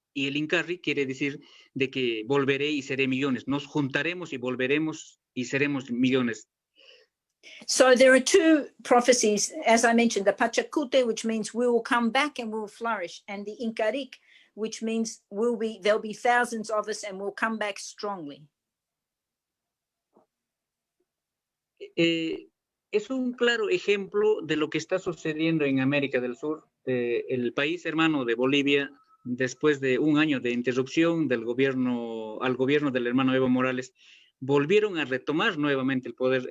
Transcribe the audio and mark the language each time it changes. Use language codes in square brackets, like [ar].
[es] Y el Incarri quiere decir de que volveré y seré millones. Nos juntaremos y volveremos y seremos millones. [en] So there are two prophecies, as I mentioned, the Pachacute, which means we will come back and we'll flourish, and the Incarik, which means there'll be thousands of us and we'll come back strongly. [es] Es un claro ejemplo de lo que está sucediendo en América del Sur. El país hermano de Bolivia, después de un año de interrupción del gobierno del hermano Evo Morales, volvieron a retomar nuevamente el poder.